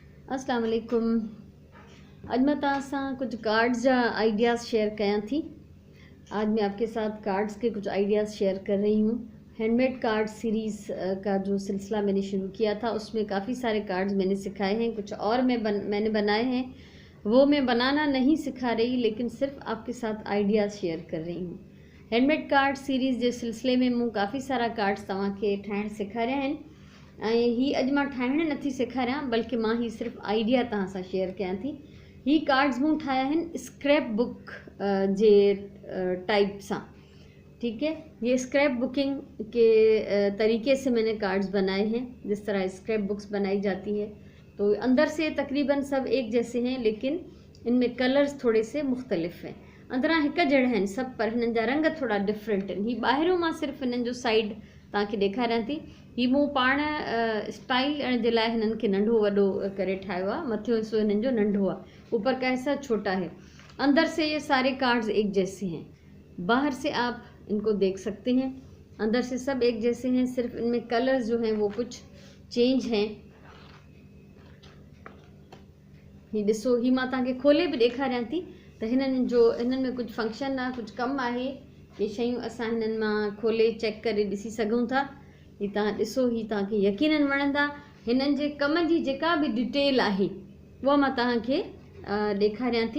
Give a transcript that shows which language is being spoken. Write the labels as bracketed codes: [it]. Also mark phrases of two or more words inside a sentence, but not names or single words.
[ar] السلام علیکم. [sd] अज मैं तव्हां सां कुछ कार्ड्स जा आइडियाज़ शेयर कयां थी। [ur] آج میں آپ کے ساتھ کارڈز کے کچھ آئیڈیاز شیئر کر رہی ہوں. [en] handmade card series [ur] کا جو سلسلہ میں نے شروع کیا تھا اس میں کافی سارے کارڈز میں نے سکھائے ہیں، کچھ اور میں نے بنائے ہیں. وہ میں بنانا نہیں سکھا رہی، لیکن صرف آپ کے ساتھ آئیڈیاز شیئر کر رہی ہوں. [en] handmade card series [sd] जे सिलसिले में मूं काफ़ी सारा कार्ड्स तव्हांखे ठाहिण सेखारिया आहिनि। ही अॼु मां ठाहिण नथी सेखारियां, बल्कि मां ही सिर्फ़ आइडिया तव्हां सां शेयर कयां थी। ही कार्ड्स मूं ठाहिया आहिनि [en] scrap book [sd] जे टाइप सां। [ur] ٹھیک ہے، یہ [en] scrap booking [ur] کے طریقے سے میں نے کارڈز بنائے ہیں، جس طرح [en] scrap books [ur] بنائی جاتی ہے. تو اندر سے تقریباً سب ایک جیسے ہیں، لیکن ان میں کلرز تھوڑے سے مختلف ہیں. [sd] अंदरां हिक जहिड़ा आहिनि सभु, पर हिननि जा रंग थोड़ा डिफरेंट आहिनि। ही ॿाहिरियों मां सिर्फ़ु हिननि जो साइड तव्हांखे ॾेखारियां थी। ही मूं पाण स्टाइल ॾियण जे लाइ हिननि खे नंढो वॾो करे ठाहियो आहे। मथियों हिस्सो हिननि जो नंढो आहे, [ur] اوپر کا حصہ چھوٹا ہے. اندر سے یہ سارے کارڈز ایک جیسے ہیں، باہر سے آپ ان کو دیکھ سکتے ہیں. اندر سے سب ایک جیسے ہیں، صرف ان میں کلرز جو ہیں وہ کچھ چینج ہیں. [sd] ही ॾिसो, ही मां तव्हांखे खोले बि ॾेखारियां थी त हिननि में कुछ फंक्शन आहे, कुछ कमु आहे। ये शयूं असां हिननि मां खोले चेक करे ॾिसी सघूं था। ही तव्हां ॾिसो, ही तव्हांखे यकीनन वणंदा। हिननि जे कम जी जेका बि डिटेल आहे उहा मां तव्हांखे ॾेखारियां थी।